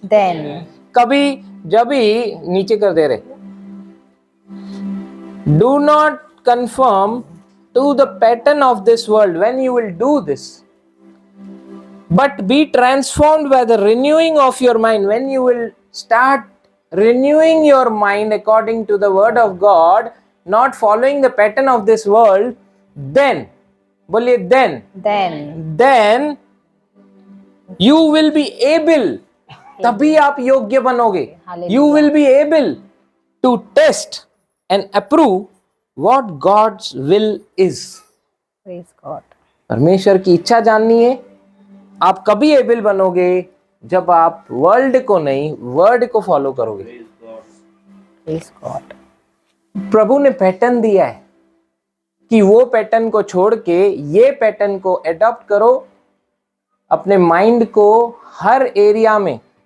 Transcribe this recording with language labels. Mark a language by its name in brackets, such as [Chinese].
[English] Then. [Hindi] कभी, जब भी, नीचे कर दे रहे, [English] Do not conform to the pattern of this world when you will do this, but be transformed by the renewing of your mind. When you will start renewing your mind according to the word of God, not following the pattern of this world, then, बोलिए then you will be able, [Hindi] तभी आप योग्य बनोगे। [English] You will be able to test and approve what God's will is. Praise God. [Hindi] परमेश्वर की इच्छा जाननी है। आप कभी एबल बनोगे जब आप वर्ल्ड को नहीं, वर्ड को फॉलो करोगे। [English] Praise God. [Hindi] प्रभु ने पैटर्न दिया है कि वो पैटर्न को छोड़ के ये पैटर्न को एडॉप्ट करो अपने माइंड को हर एरिया में।